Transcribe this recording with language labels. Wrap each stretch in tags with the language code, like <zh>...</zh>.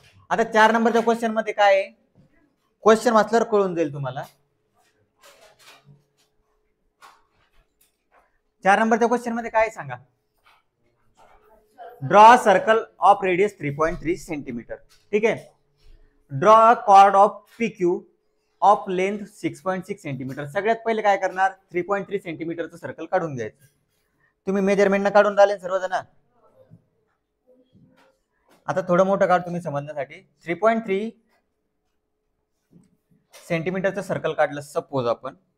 <mr>आता 4 नंबरच्या क्वेश्चन मध्ये काय आहे, क्वेश्चन वाचल्यावर कळून जाईल तुम्हाला. 4 नंबरच्या क्वेश्चन मध्ये काय सांगा,</mr> <en>Draw circle of radius 3.3 centimetre.</en> <mr>ठीक आहे.</mr> <en>Draw a chord of P Q of length 6.6 centimetre.</en> <mr>सगळ्यात पहिले काय करणार, 3.3 सेंटीमीटरचं सर्कल काढून घ्यायचं. तुम्ही मेजरमेंट काढून राहिले सर्वजण. आता थोडं मोठं काढ तुम्ही समजण्यासाठी. 3.3 सेंटीमीटरचं सर्कल काढलं सपोज आपण.</mr>